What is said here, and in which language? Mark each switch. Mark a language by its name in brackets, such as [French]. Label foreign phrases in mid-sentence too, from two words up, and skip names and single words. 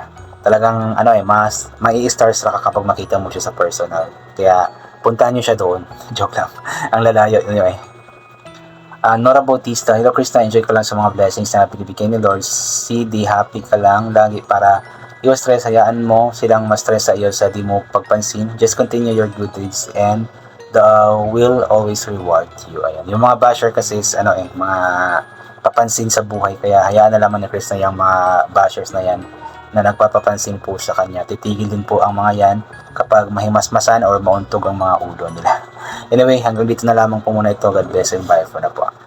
[Filipino] Talagang mas mai-starstruck ka kapag makita mo siya sa personal. Kaya puntahan niyo siya doon. Joke lang. Ang lalayo niyo Nora Bautista, hello Chris na, enjoy ko lang sa mga blessings na binibigay ni Lord. CD, happy ka lang lagi para iwas stress, hayaan mo silang ma-stress sa iyo sa di mo pagpansin. [English] Just continue your good deeds and the will always reward you. [Filipino] Ayan. Yung mga basher kasi is mga papansin sa buhay, kaya hayaan na lamang ni Chris na yung mga bashers na yan na nagpapapansin po sa kanya. Titigil din po ang mga yan kapag mahimasmasan or mauntog ang mga ulo nila. Anyway, hanggang dito na lamang po muna ito. [English] God bless and bye for now.